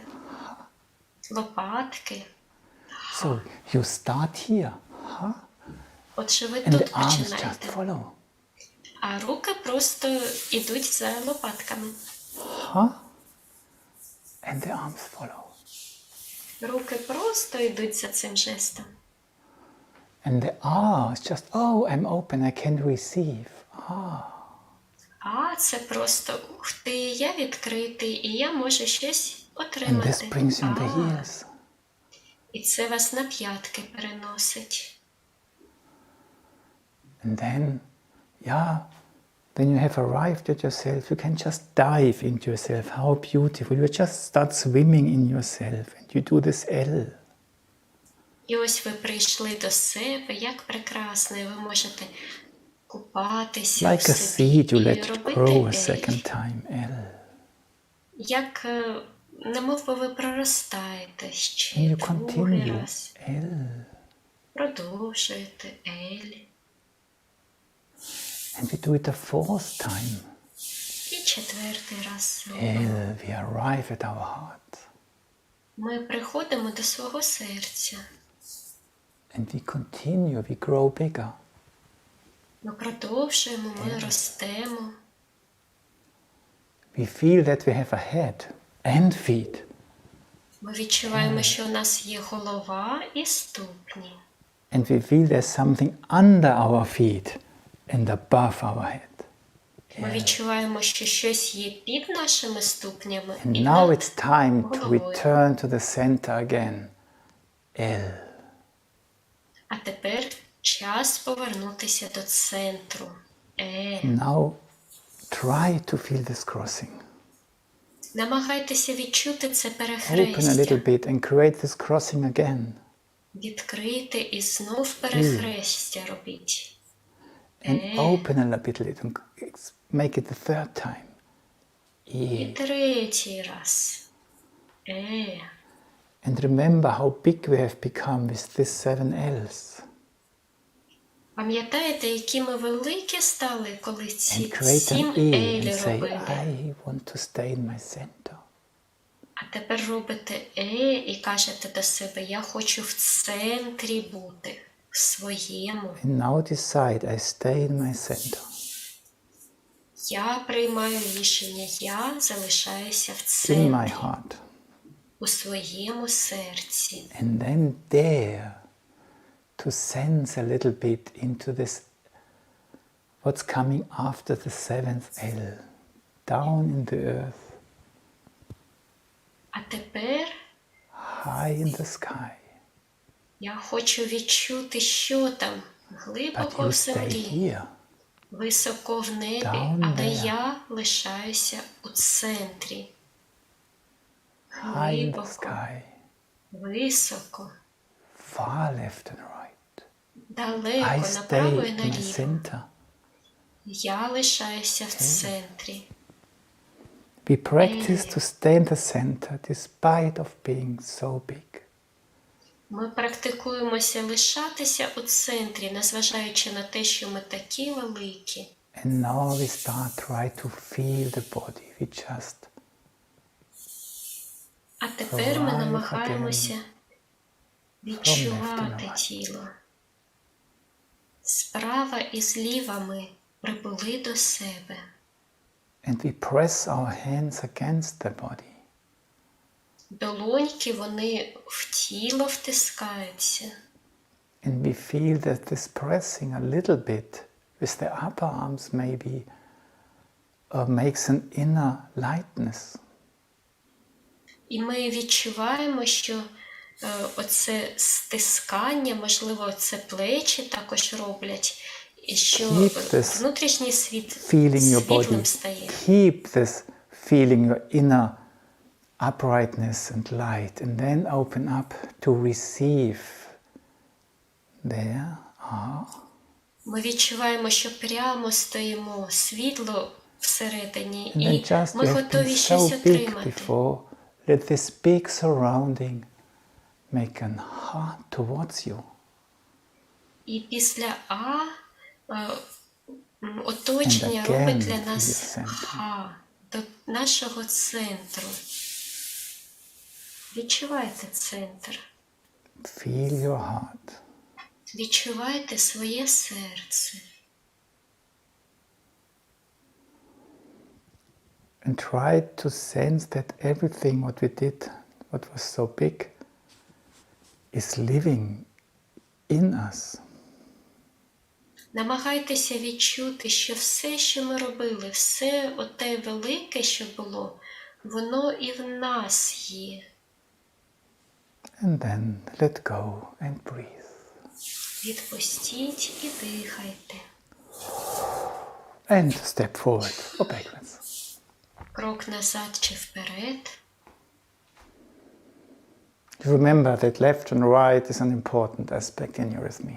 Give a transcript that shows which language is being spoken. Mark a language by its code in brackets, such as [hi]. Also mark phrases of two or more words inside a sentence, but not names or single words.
[uk] Лопатки? [en] So you start here. [uk] Отже, ви [en] And [uk] тут [en] the arms just [uk] починаєте. [en] follow. [uk] А руки просто йдуть за лопатками. [en] And the arms follow. [uk] Руки просто йдуть за цим жестом. [en] And the is just, I'm open, I can receive. [uk] А це просто, ух ти, я відкритий, і я можу щось [en] And [uk] отримати. [en] this brings you on the heels. [uk] І це вас на п'ятки переносить. [en] And then you have arrived at yourself, you can just dive into yourself. How beautiful. You just start swimming in yourself and you do this L. [uk] І ось ви прийшли до себе, як прекрасно, і ви можете купатися [en] Like [uk] в [en] a [uk] собі [en] seed, you [uk] і [en] let it [uk] робити [en] grow a L. second time, L. [uk] Як немов би ви проростаєте ще [en] And you [uk] другий [en] continue. [uk] раз. L. Продовжуєте L. [en] And we do it the fourth time. [uk] І четвертий раз. [en] L. We arrive at our heart. [uk] Ми приходимо до свого серця. [en] And we continue. We grow bigger. [uk] Ми продовжуємо, ми ростемо. [en] We feel that we have a head and feet. [uk] Ми відчуваємо, що у нас є голова і ступні. [en] And we feel there's something under our feet and above our head. [uk] Ми відчуваємо, що щось є під нашими ступнями [en] And [uk] і [en] now [uk] над [en] it's time to [uk] головою. [en] return to the center again. L. [uk] А тепер час повернутися до центру. [en] Now try to feel this crossing. [uk] Намагайтеся відчути це [en] Open a [uk] перехрестя. [en] little bit and create this crossing again. [uk] Відкрийте і знов перехрестя робіть. [en] And open a little bit and make it the third time. [uk] І [en] E. [uk] третій раз. [en] And remember how big we have become with these 7 L's. [uk] Пам'ятаєте, які ми великі стали, коли ці [en] And create [uk] 7 [en] an E and [uk] елі [en] say, [uk] робили? [en] I want to stay in my center. [uk] А тепер робите і кажете до себе, я хочу в центрі бути, в своєму. [en] And now decide, I stay in my center. [uk] Я приймаю рішення, я залишаюся в [en] In [uk] центрі, [en] my heart. [uk] у своєму серці. [en] And then dare to sense a little bit into this, what's coming after the 7th L, down in the earth, [uk] А тепер [en] high in the sky. [uk] я хочу відчути, що там, [en] But [uk] глибоко [en] you [uk] в [en] stay [uk] землі, [en] here, [uk] високо в небі, [en] Down [uk] але [en] there. [uk] я лишаюся у центрі. [en] high in the [uk] Глибоко, [en] sky, [uk] високо, [en] far left and right. I [uk] далеко, направо [en] stay [uk] і [en] in the [uk] наліво. [en] center. [uk] Я лишаюся в центрі. [en] We practice to stay in the center despite of being so big. [uk] Ми практикуємося лишатися у центрі, незважаючи на те, що ми такі великі. [en] And now we start try to feel the body. We just [uk] А тепер ми [en] Arrive [uk] намагаємося [en] again [uk] відчувати [en] from left and right. [uk] тіло. Справа і зліва ми прибули до себе. [en] And we press our hands against the body. [uk] Долоньки, вони в тіло втискаються. [en] And we feel that this pressing a little bit with the upper arms maybe makes an inner lightness. [uk] І ми відчуваємо, що оце стискання, можливо, це плечі також роблять, і що [en] Keep this [uk] внутрішній світ [en] feeling your [uk] світлим [en] body. [uk] стає. [en] Keep this feeling your inner uprightness and light, and then open up to receive. There. [uk] Ми відчуваємо, що прямо стоїмо, світло всередині, [en] And then [uk] і [en] just [uk] ми [en] you have [uk] готові [en] been [uk] щось [en] so big [uk] отримати. [en] before. Let this big surrounding make an heart towards you. [uk] І після оточення [en] And again [uk] робить для [en] to [uk] нас [en] your center. [uk] до нашого центру. Відчувайте центр. [en] Feel your heart. [uk] Відчувайте своє серце. [en] And try to sense that everything what we did, what was so big, is living in us. [uk] Намагайтеся відчути, що все, що ми робили, все оте велике, що було, воно і в нас є. [en] And then let go and breathe. [uk] Відпустіть і дихайте. [en] And step forward or backwards. [uk] Крок назад чи вперед. [en] Remember that left and right is an important aspect in Eurythmy.